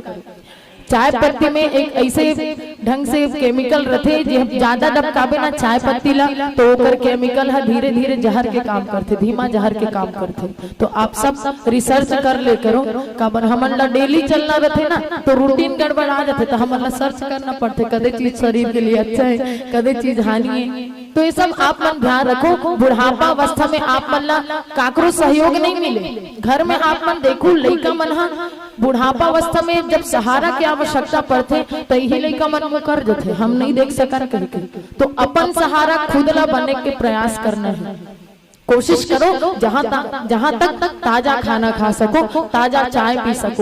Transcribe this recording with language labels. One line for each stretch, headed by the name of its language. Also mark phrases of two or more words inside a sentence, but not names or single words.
Chhattisgarhi: चाय पत्ती में एक ऐसे ढंग से केमिकल रहते जो ज्यादा डबकाबे ना चाय पत्ती ला तो ओकर केमिकल है धीरे धीरे जहर के काम करते, धीमा जहर के काम करते। तो आप सब रिसर्च कर ले करो, काबर हमन ला डेली चलना रहते ना तो रूटीन गड़बड़ आ जाते, तो हमन ला सर्च करना पड़ते कदे चीज शरीर के लिए अच्छा है कदे चीज हानि है। तो ये सब आप मन ध्यान रखो। बुढ़ापा अवस्था में आप मन ला काकरो सहयोग नहीं मिले, घर में आप मन देखो लइका मन हा बुढ़ापा अवस्था में जब सहारा की आवश्यकता पड़ते तो यही लइका मन को कर देते, हम नहीं देख सका करके। तो अपन सहारा खुद ला बनने के प्रयास करना है, कोशिश करो जहाँ तक ताजा खाना खा सको, ताजा चाय पी सको।